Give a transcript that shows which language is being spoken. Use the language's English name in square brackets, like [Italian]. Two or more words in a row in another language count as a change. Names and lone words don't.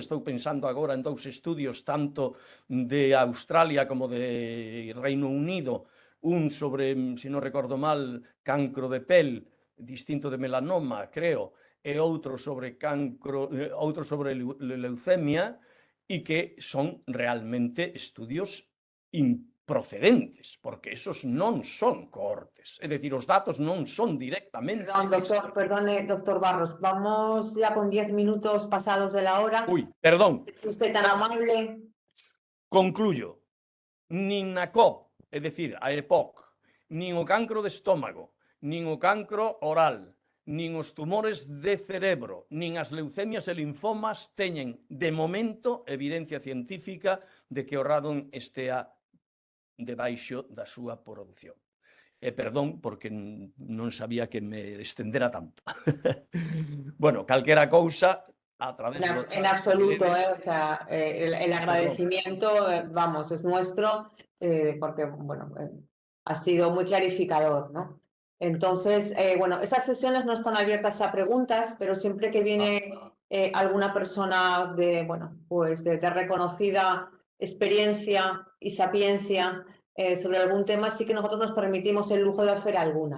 [Galician] Estou pensando agora en 2 estudios, tanto de Australia como de Reino Unido, un sobre, se non recordo mal, cancro de pel, distinto de melanoma, creo, e outro sobre cancro, outro sobre leucemia, e que son realmente estudios improcedentes, porque esos non son cohortes, é dicir, os datos non son directamente... [Spanish] Perdone, doctor Barros, vamos ya con 10 minutos pasados de la hora. Uy, perdón. ¿Es usted tan amable? Concluyo. [Galician] Nin na COP, é dicir, a EPOC, nin o cancro de estómago, nin o cancro oral, nin os tumores de cerebro, nin as leucemias e linfomas teñen, de momento, evidencia científica de que o radon estea debaixo da súa produción. E perdón, porque non sabía que me estendera tanto. Bueno, calquera cousa, a través de [Spanish] En las absoluto, paredes. o sea, el agradecimiento, vamos, es nuestro, porque, bueno, ha sido muy clarificador, ¿no? Entonces, bueno, esas sesiones no están abiertas a preguntas, pero siempre que viene alguna persona de, bueno, pues de reconocida experiencia y sapiencia sobre algún tema, sí que nosotros nos permitimos el lujo de hacer alguna.